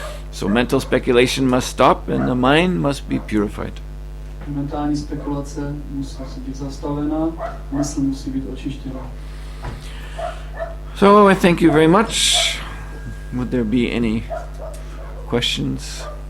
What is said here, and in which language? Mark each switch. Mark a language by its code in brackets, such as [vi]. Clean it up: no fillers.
[en] So mental speculation must stop and the mind must be purified. [cs] Mentální spekulace musí být zastavena, mysl musí být očištěna. [en] So I thank you very much. Would there be any questions?